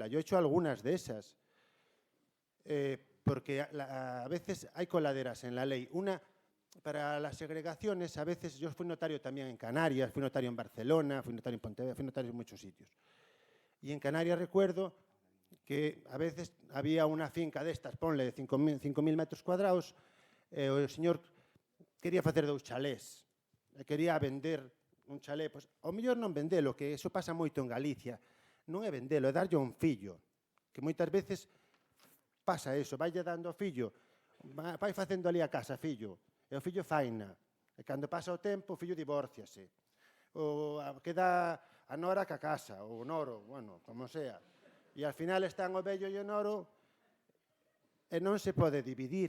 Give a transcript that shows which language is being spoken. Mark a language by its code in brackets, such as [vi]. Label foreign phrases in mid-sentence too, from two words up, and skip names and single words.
[es] Yo he hecho algunas de esas, porque a veces hay coladeras en la ley. Una, para las segregaciones, a veces yo fui notario también en Canarias, fui notario en Barcelona, fui notario en Pontevedra, fui notario en muchos sitios. Y en Canarias recuerdo que a veces había una finca destas, ponle de 5.000 metros cuadrados, [gl] o señor quería facer 2 chalés, [es] quería vender [gl] un chalé, pois, ao mellor non vendelo, que eso pasa moito en Galicia, non é vendelo, é darlle a un fillo, que moitas veces pasa eso, vaille dando ao fillo, vai facendo ali a casa, fillo, e o fillo faina, e cando pasa o tempo, o fillo divórciase, ou queda a nora ca casa, ou o noro, bueno, [es] como sea, [gl] e [es] al final están [gl] o vello e o noro, e non se pode dividir.